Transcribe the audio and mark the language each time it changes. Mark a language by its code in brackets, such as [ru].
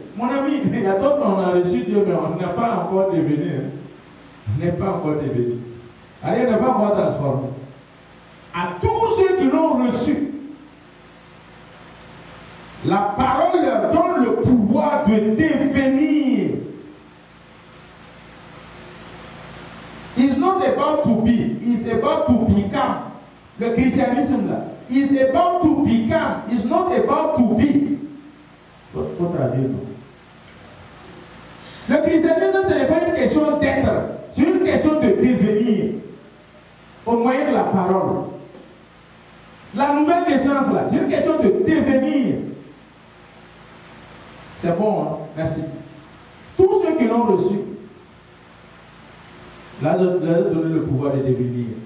[fr] Mon ami, il y a d'autres qu'on a reçu Dieu, mais on n'a pas encore devenu. On n'est pas encore devenu. Allez, on n'est pas encore transformé. à tous ceux qui l'ont reçu, la parole leur donne le pouvoir de devenir. [en] It's not about to be, it's about to become. [fr] Le christianisme là, [en] it's about to become, it's not about to be. [fr] Faut traduire. Le christianisme, ce n'est pas une question d'être, c'est une question de devenir au moyen de la parole. La nouvelle naissance là, c'est une question de devenir. C'est bon, hein? Merci. Tous ceux qui l'ont reçu, là, leur donner le pouvoir de devenir.